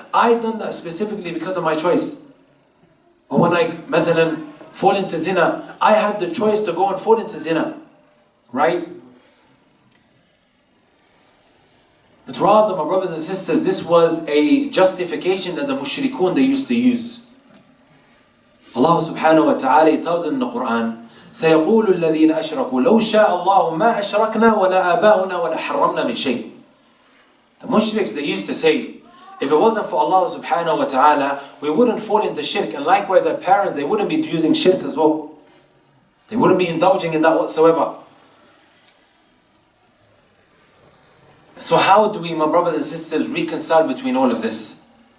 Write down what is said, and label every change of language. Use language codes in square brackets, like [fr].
[en] I done that specifically because of my choice. Or when I, مثلا, fall into zina, I had the choice to go and fall into zina, right? But rather, my brothers and sisters, this was a justification that the mushrikun they used to use. Allah subhanahu wa ta'ala tells in the Quran, [ar] سَيَقُولُ الَّذِينَ أَشْرَكُوا لَوْ شَاءَ اللَّهُ مَا أَشْرَكْنَا وَلَا آبَاؤُنَا وَلَا حَرَّمْنَا مِنْ شَيْءٍ. [en] The mushriks, they used to say, if it wasn't for Allah subhanahu wa ta'ala, we wouldn't fall into shirk. And likewise, our parents, they wouldn't be using shirk as well. They wouldn't be indulging in that whatsoever. So how do we, my brothers and sisters, reconcile between all of this?